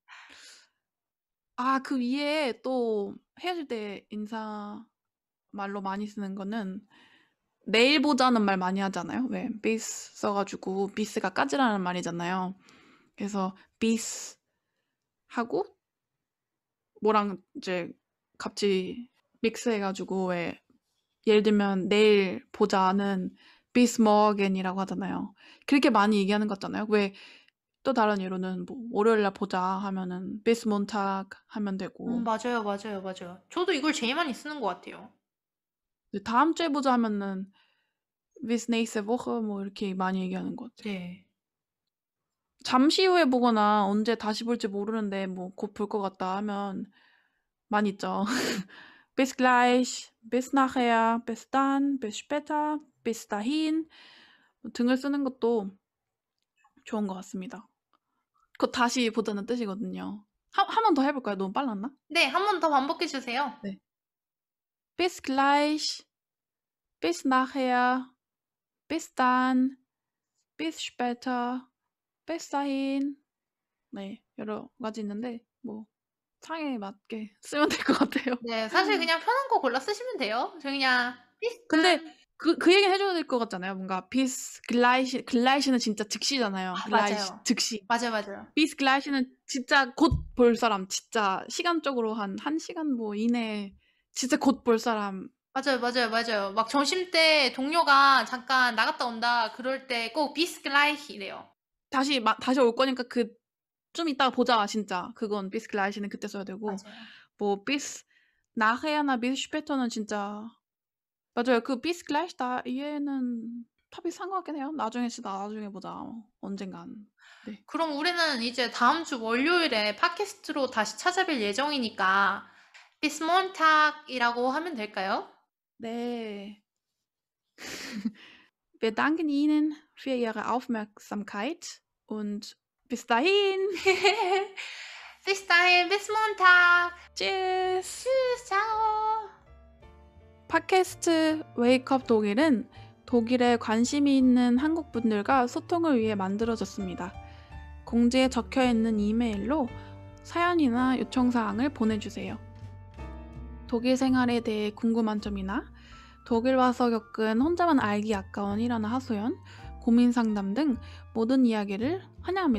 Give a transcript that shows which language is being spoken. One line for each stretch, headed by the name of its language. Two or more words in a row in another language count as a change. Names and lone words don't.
Korean: 아 그 위에 또 헤어질 때 인사 말로 많이 쓰는 거는 내일 보자는 말 많이 하잖아요. 왜 bis 써 가지고 bis가 까지라는 말이잖아요. 그래서 bis 하고 뭐랑 이제 같이 믹스해 가지고 왜 예를 들면 "내일 보자."는
German: bis morgen
Korean: 이라고 하잖아요. 그렇게 많이 얘기하는 것 같잖아요. 왜 또 다른 예로는 뭐 "월요일 날 보자." 하면은
German: bis Montag
Korean: 하면 되고 맞아요, 맞아요, 맞아요. 저도 이걸 제일 많이 쓰는 것 같아요. 네 "다음 주에 보자." 하면은
German: bis nächste Woche
Korean: 뭐 이렇게 많이 얘기하는 것 같아요. 네. 잠시 후에 보거나 언제 다시 볼지 모르는데 뭐 "곧 볼 것 같다." 하면 많이 있죠.
German: Bis gleich, bis nachher, bis dann, bis später, bis dahin
Korean: 등을 쓰는 것도 좋은 것 같습니다. 곧 다시 보자는 뜻이거든요. 한 번 더 해 볼까요? 너무 빨랐나? 네. 한 번 더 반복해 주세요. 네.
German: Bis gleich, bis nachher, bis dann, bis später, bis dahin.
Korean: 네. 여러 가지 있는데 뭐 상황에 맞게 쓰면 될 것 같아요. 네. 사실 그냥 편한 거 골라 쓰시면 돼요. 저 그냥 근데 비슷한 그 얘기는 해 줘야 될 것 같잖아요. 뭔가
German: bis gleich
Korean: 는 진짜 즉시잖아요. 아 gleich 맞아요. 즉시. 맞아요, 맞아요.
German: bis gleich
Korean: 는 진짜 곧 볼 사람, 진짜 시간적으로 한 1 시간 뭐 이내에 진짜 곧 볼 사람. 맞아요, 맞아요, 맞아요. 막 점심때 동료가 "잠깐 나갔다 온다." 그럴 때 꼭
German: bis gleich
Korean: 이래요. 다시 올 거니까 "좀 이따가 보자." 진짜. 그건
German: bis gleich
Korean: 는 그때 써야 되고 맞아요. 뭐
German: bis nachher
Korean: 나
German: bis später
Korean: 는 진짜 맞아요. 그
German: bis gleich
Korean: 다 얘는 다 비슷한 것 같긴 해요. "나중에 쓰다." "나중에 보자." 언젠간. 네. 그럼 우리는 이제 다음 주 월요일에 팟캐스트로 다시 찾아뵐 예정이니까
German: bis Montag
Korean: 이라고 하면 될까요? 네.
German: Wir danken Ihnen für Ihre Aufmerksamkeit und bis dahin. Bis dahin, bis Montag. Tschüss. Tschüss, ciao.
Korean: 팟캐스트 웨이크업 독일은 독일에 관심이 있는 한국 분들과 소통을 위해 만들어졌습니다. 공지에 적혀 있는 이메일로 사연이나 요청 사항을 보내주세요. 독일 생활에 대해 궁금한 점이나 독일 와서 겪은 혼자만 알기 아까운 일화나 하소연, 고민 상담 등 모든 이야기를 환영합니다.